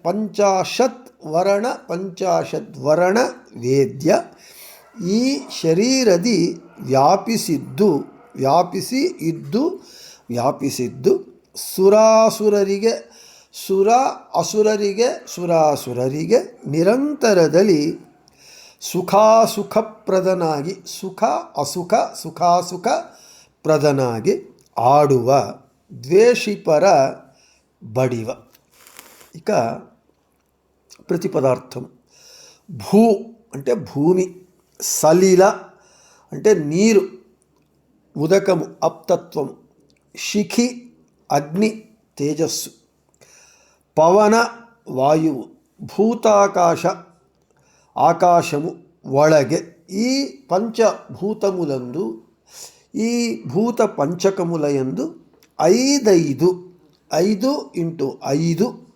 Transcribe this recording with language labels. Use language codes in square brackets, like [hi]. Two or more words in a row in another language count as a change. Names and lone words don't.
[kn] ಪಂಚಾಶದ್ವರ್ಣ ವೇದ್ಯ ಈ ಶರೀರದಿ ವ್ಯಾಪಿಸಿದ್ದು ಸುರಾಸುರರಿಗೆ ನಿರಂತರದಲ್ಲಿ ಸುಖಾಸುಖಪ್ರದನಾಗಿ ಸುಖಾಸುಖಪ್ರದನಾಗಿ ಆಡುವ ದ್ವೇಷಿಪರ ಬಡಿವ. [te] ఇక ప్రతిపదార్థం. భూ అంటే భూమి, సలిల అంటే నీరు, ఉదకము అప్తత్వము, శిఖి అగ్ని తేజస్సు, పవన వాయువు, భూతాకాశ ఆకాశము ఒಳಗೆ, ఈ పంచభూతములందు ఈ భూత పంచకములయందు 5 ఇంటూ 5